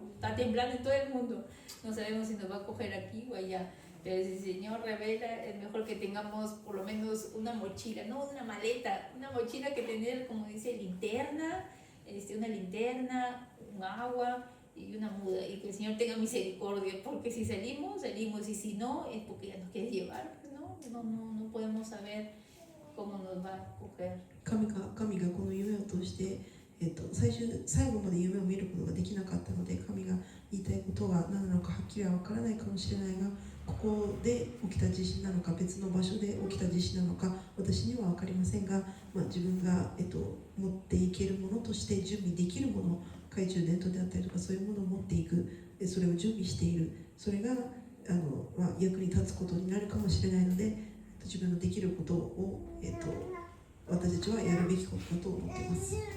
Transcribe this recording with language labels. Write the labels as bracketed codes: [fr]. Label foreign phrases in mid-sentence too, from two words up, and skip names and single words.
[es] Está temblando en todo el mundo, no sabemos si nos va a coger aquí o allá, pero si el Señor revela, es mejor que tengamos por lo menos una mochila, no una maleta, una mochila que tener, como dice, linterna, una linterna, un agua y una muda, y que el Señor tenga misericordia, porque si salimos, y si no, es porque ya nos quiere llevar, ¿no? No podemos saber cómo nos va a coger. [ja] 神がこの夢を通して、最後まで夢を見ることができなかったので、神が言いたいことが何なのかはっきりは分からないかもしれないが、ここで起きた地震なのか別の場所で起きた地震なのか私には分かりませんが、自分が、持っていけるものとして準備できるもの、懐中電灯であったりとかそういうものを持っていく、それを準備している、それが役に立つことになるかもしれないので、自分のできることを、私たちはやるべきことだと思っています。